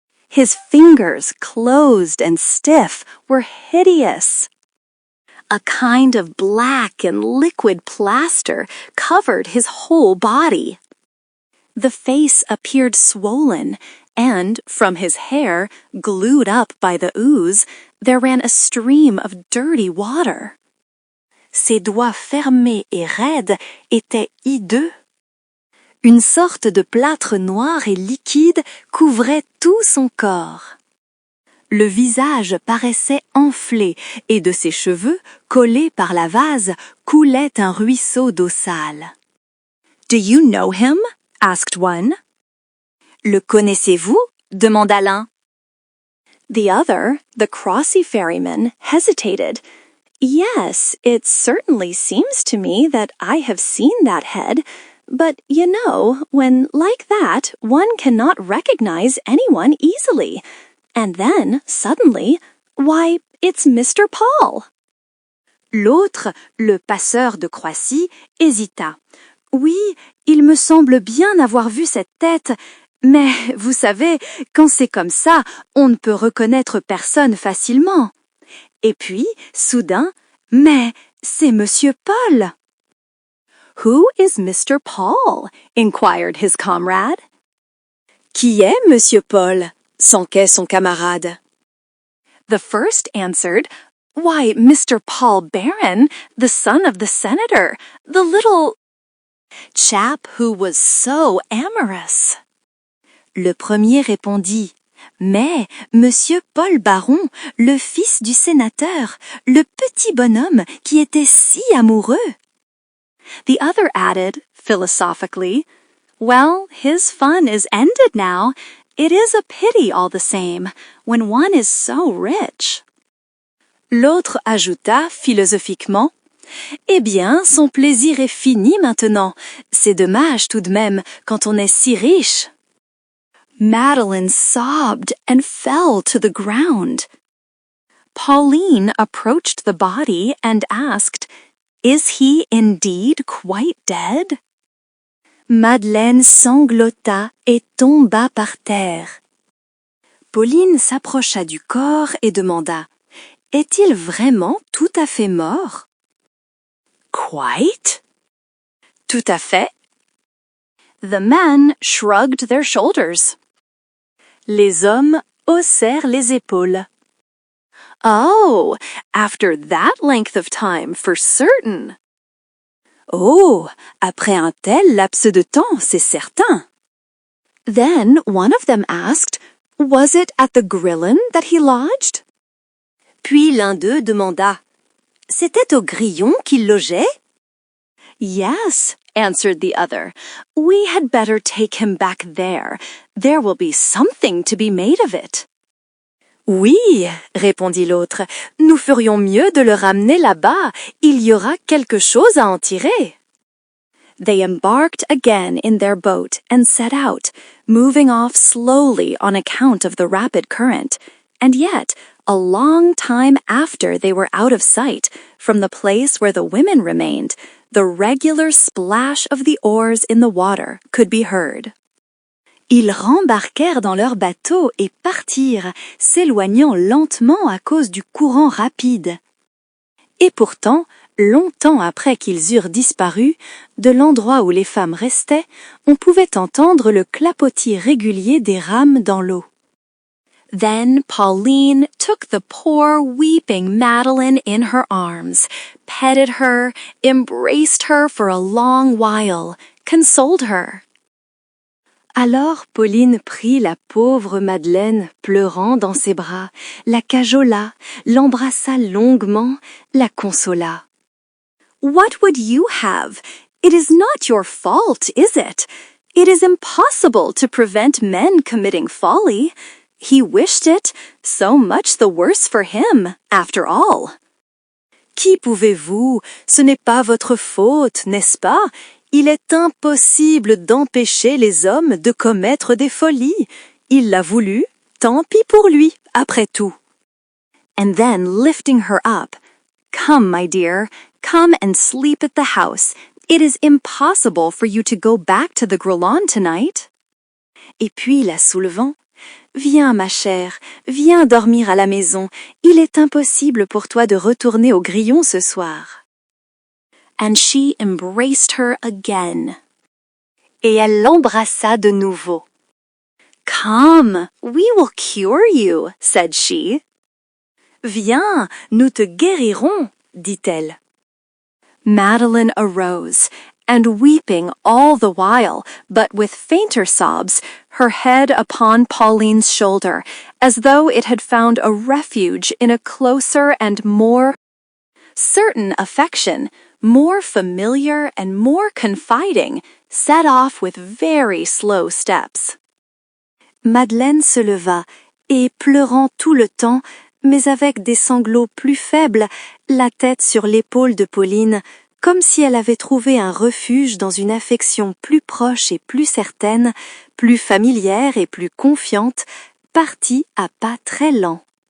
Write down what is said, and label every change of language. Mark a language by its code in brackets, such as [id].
[en] His fingers, closed and stiff, were hideous. A kind of black and liquid plaster covered his whole body. The face appeared swollen, and from his hair, glued up by the ooze, there ran a stream of dirty water. [fr] Ses doigts fermés et raides étaient hideux. Une sorte de plâtre noir et liquide couvrait tout son corps. Le visage paraissait enflé et de ses cheveux, collés par la vase, coulait un ruisseau d'eau sale. [en] Do you know him? Asked one. [fr] Le connaissez-vous? Demanda l'un. [en] The other, the crossy ferryman, hesitated. Yes, it certainly seems to me that I have seen that head, but you know, when like that, one cannot recognize anyone easily. And then, suddenly, why, it's Mr. Paul. [fr] L'autre, le passeur de Croissy, hésita. Oui, il me semble bien avoir vu cette tête, mais vous savez, quand c'est comme ça, on ne peut reconnaître personne facilement. Et puis, soudain, mais c'est Monsieur Paul. [en] Who is Mr. Paul? Inquired his comrade. [fr] Qui est Monsieur Paul? S'enquait son camarade. [en] The first answered, Why, Mr. Paul Barron, the son of the senator, the little chap who was so amorous. [fr] Le premier répondit, Mais, Monsieur Paul Baron, le fils du sénateur, le petit bonhomme qui était si amoureux. [en] The other added, philosophically, Well, his fun is ended now. It is a pity all the same, when one is so rich. [fr] L'autre ajouta philosophiquement, Eh bien, son plaisir est fini maintenant. C'est dommage tout de même quand on est si riche. [en] Madeline sobbed and fell to the ground. Pauline approached the body and asked, Is he indeed quite dead? [fr] Madeleine sanglota et tomba par terre. Pauline s'approcha du corps et demanda, Est-il vraiment tout à fait mort? [en] Quite? [fr] Tout à fait. [en] The men shrugged their shoulders. [fr] Les hommes haussèrent les épaules. [en] Oh, after that length of time, for certain. [fr] Oh, après un tel laps de temps, c'est certain. [en] Then one of them asked, Was it at the Grillon that he lodged? [fr] Puis l'un d'eux demanda, C'était au Grillon qu'il logeait? [en] Yes, answered the other. We had better take him back there. There will be something to be made of it. [fr] Oui, répondit l'autre, nous ferions mieux de le ramener là-bas. Il y aura quelque chose à en tirer. [en] They embarked again in their boat and set out, moving off slowly on account of the rapid current, and yet, a long time after they were out of sight, From the place where the women remained, the regular splash of the oars in the water could be heard. [fr] Ils rembarquèrent dans leur bateau et partirent, s'éloignant lentement à cause du courant rapide. Et pourtant, longtemps après qu'ils eurent disparu, de l'endroit où les femmes restaient, on pouvait entendre le clapotis régulier des rames dans l'eau. [en] Then Pauline took the poor weeping Madeline in her arms, petted her, embraced her for a long while, consoled her. [fr] Alors Pauline prit la pauvre Madeleine pleurant dans ses bras, la cajola, l'embrassa longuement, la consola. [en] What would you have? It is not your fault, is it? It is impossible to prevent men committing folly. He wished it, so much the worse for him, after all. [fr] Qui pouvez-vous? Ce n'est pas votre faute, n'est-ce pas? Il est impossible d'empêcher les hommes de commettre des folies. Il l'a voulu, tant pis pour lui, après tout. [en] And then, lifting her up, "Come, my dear, come and sleep at the house. It is impossible for you to go back to the Grelon tonight." [fr] Et puis, la soulevant, Viens, ma chère, viens dormir à la maison. Il est impossible pour toi de retourner au grillon ce soir. [en] And she embraced her again. [fr] Et elle l'embrassa de nouveau. [en] Come, we will cure you, said she. [fr] Viens, nous te guérirons, dit-elle. [en] Madeline arose, and weeping all the while, but with fainter sobs, her head upon Pauline's shoulder, as though it had found a refuge in a closer and more certain affection, more familiar and more confiding, set off with very slow steps. [fr] Madeleine se leva, et pleurant tout le temps, mais avec des sanglots plus faibles, la tête sur l'épaule de Pauline, comme si elle avait trouvé un refuge dans une affection plus proche et plus certaine, plus familière et plus confiante, partit à pas très lents.